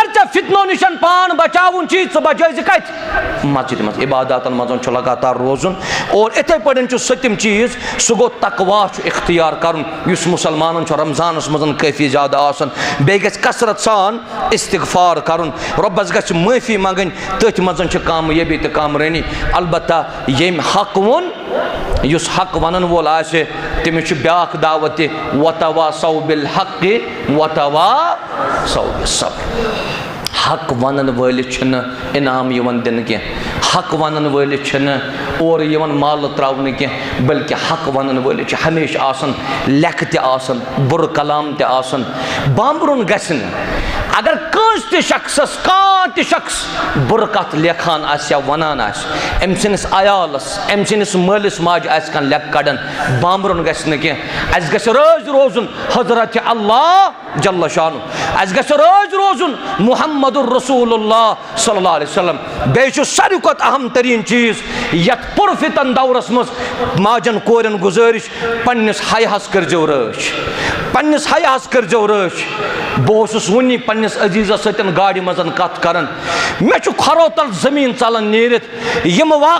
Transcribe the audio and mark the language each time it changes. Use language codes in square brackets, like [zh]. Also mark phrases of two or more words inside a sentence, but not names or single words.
[ks] ژےٚ فتنو نشن پان بچاوُن چھی ژٕ بچٲیزِ کتہِ مسجد منٛز عباداتن منٛز چھُ لگاتار روزُن اور اِتھے پٲٹھۍ چھُ سٔتِم چیٖز سُہ گوٚو تقوا چھُ اختیار کرُن یُس مُسلمانن چھُ رمضانس منٛز کٲفی زیادٕ آسان بیٚیہِ گژھِ کثرت سان استغفار کرُن رۄبس گژھِ معٲفی منٛگٕنۍ تٔتھۍ منٛز چھِ کامیٲبی تہٕ کامرٲنی البتہ ییٚمۍ حق ووٚن یُس حق ونن وول آسہِ تٔمِس چھُ بیاکھ دعوت تہِ [ar] وتواصوا بالحق وتواصوا بالصبر [ks] حق ونن وٲلِس چھُنہٕ انعام یِوان دِنہٕ کینٛہہ حق ونن وٲلِس چھُنہٕ اورٕ یِوان مالہٕ تراونہٕ کینٛہہ بلکہِ حق ونن وٲلِس چھُ ہمیشہِ آسان لیکھٕ تہِ آسان بُرٕ کلام تہِ آسان بامبرُن گژھِ نہٕ اگر کٲنٛسہِ تہِ شخصس کانٛہہ تہِ شخص بُرٕ کتھ لیکھان آسہِ یا ونان آسہِ أمۍ سٕنٛدِس عیالس أمۍ سٕنٛدِس مٲلِس ماجہِ آسہِ کانٛہہ لیکھٕ کڑان بامبرُن گژھِ نہٕ کینٛہہ اسہِ گژھِ رٲزۍ روزُن حضرت اللہ [ar] جل شانہ [ks] اسہِ گژھِ رٲزۍ روزُن [ar] محمد رسول اللہ صلی اللہ علیہ وسلم [ks] بیٚیہِ چھُ ساروی کھۄتہٕ اہم تریٖن چیٖز یتھ پُرفتن دورس منٛز ماجن کورٮ۪ن گُزٲرِش پننِس حیاہس کٔرۍزیو رٲچھ پننِس حیاہس کٔرۍزیو رٲچھ بہٕ اوسُس وُنی پننِس عزیزس سۭتۍ گاڑِ منٛز کتھ کران مےٚ چھُ کھۄرو تل زٔمیٖن ژلان نیٖرِتھ یِم